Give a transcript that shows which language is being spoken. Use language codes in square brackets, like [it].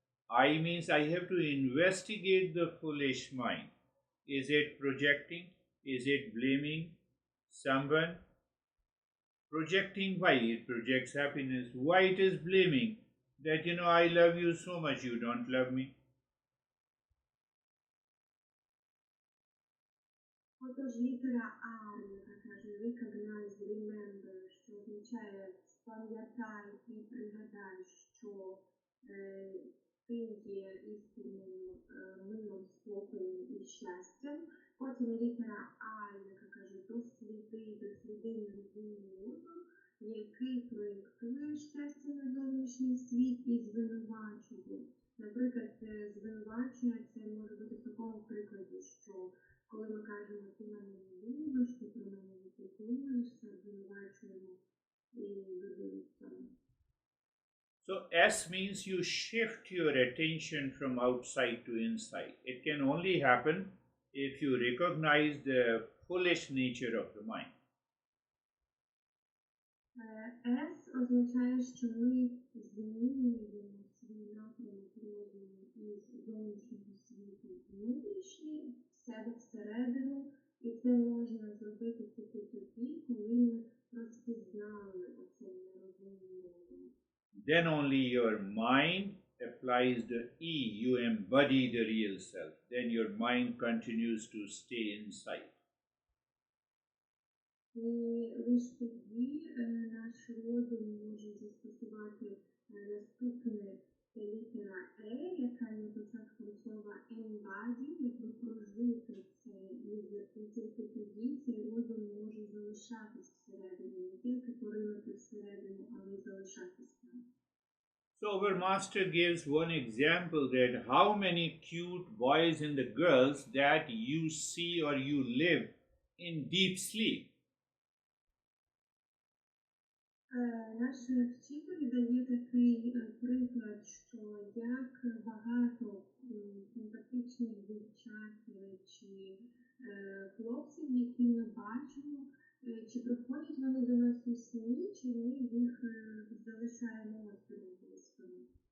[en] I means I have to investigate the foolish mind. Is it projecting? Is it blaming someone? Projecting, why? It projects happiness. Why it is blaming? That, I love you so much, you don't love me. [uk] Отож, літера R, яка каже [en] recognize, remember, [uk] що означає спам'ятай і пригадай, що ти є істинним миром, спокоєм і щастям. Потім літера I, яка каже досліди невидимий розум, який проєктує щастя на зовнішній світ і звинувачує. Наприклад, звинувачення це може бути в такому прикладі, що коли ми кажемо, ти мене не любиш, ти про мене не піклуєшся, звинувачуємо і людину в цьому. [en] So S means you shift your attention from outside to inside. It can only happen if you recognize the foolish nature of the mind. [uk] S означає, що ми змінюємо свій напрямок розуму із зовнішнього світу внутрішній, в себе всередину, і це можна зробити тільки тоді, коли ми розпізнали оцей нерозумний розум. [en] Then only your mind applies the E, you embody the real self. Then your mind continues to stay inside. [uk] І лише тоді наш розум може застосувати наступне, це літера Е, яка є початком слова embody, якби прожити це, і тільки тоді цей розум може залишатись всередині, не тільки поринути всередину, але й залишатись там. [en] So our master gives one example that how many cute boys and the girls that you see or you live in deep sleep. [uk] Наш вчитель дає такий приклад, що як багато симпатичних дівчат чи хлопців, які ми бачимо, чи приходять вони до нас у сні, чи ми їх залишаємо осторонь близькими.